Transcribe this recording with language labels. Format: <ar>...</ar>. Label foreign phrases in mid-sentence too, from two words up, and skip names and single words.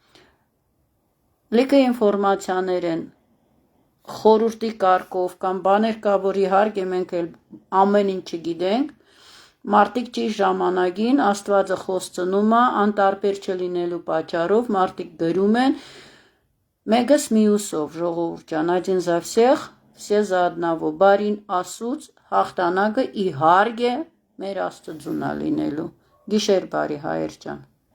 <hy>լիքը ինֆորմացիաներ են խորհրդի կարգով կամ բաներ կա, որ իհարկե մենք էլ ամեն ինչ չգիտենք, մարդիկ ճիշտ ժամանակին Աստվածը խոստնում է, անտարբեր չլինելու պատճառով մարդիկ գրում են, մեկս մյուսով, ժողովուրդ ջան,</hy> <ru>один за всех, все за одного,</ru> <hy>բարին ասուց, հաղթանակը իհարկե մեր Աստծուն է լինելու։ Գիշեր բարի հայեր ջան։</hy>